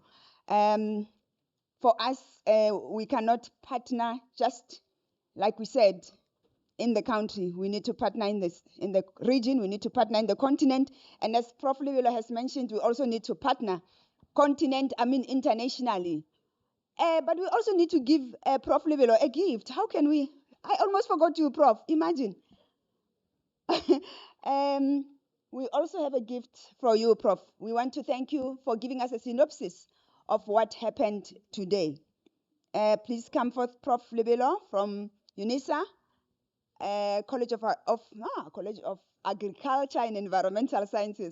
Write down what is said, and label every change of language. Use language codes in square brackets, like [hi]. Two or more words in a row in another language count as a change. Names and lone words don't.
[en] For us, we cannot partner just like we said in the country. We need to partner in the region. We need to partner in the continent. And as Prof. Lebelo has mentioned, we also need to partner internationally. But we also need to give Prof. Lebelo a gift. How can we? I almost forgot you, Prof. Imagine. We also have a gift for you, Prof. We want to thank you for giving us a synopsis of what happened today. Please come forth, Prof. Lebelo from UNISA, College of Agriculture and Environmental Sciences.